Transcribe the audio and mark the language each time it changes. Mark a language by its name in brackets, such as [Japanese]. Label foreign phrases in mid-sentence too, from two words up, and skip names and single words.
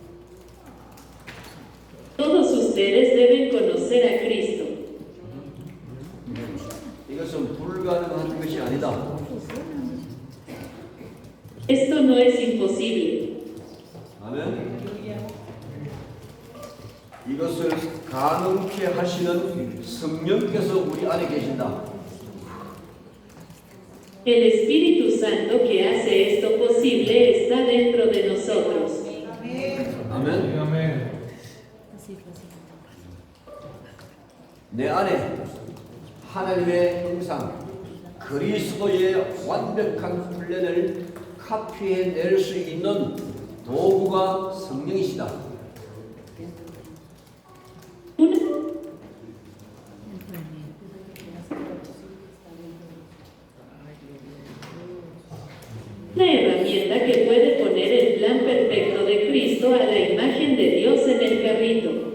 [Spanish] Todos ustedes deben conocer a Cristo. [Korean] 이것은 불가능한 것이 아니다. [Spanish] Esto no es imposible. [Korean] 아멘. 이것을 가능케 하시는 성령께서 우리 안에 계신다. [Spanish] El Espíritu Santo que hace esto posible está dentro de nosotros. [Korean] 아멘. [Spanish] Amén. [Korean] 내 안에 하나님의 형상 그리스도의 완벽한 훈련을 카피해낼 수 있는 도구가 성령이시다. [Spanish] Una herramienta que puede poner el plan perfecto de Cristo a la imagen de Dios en el carrito.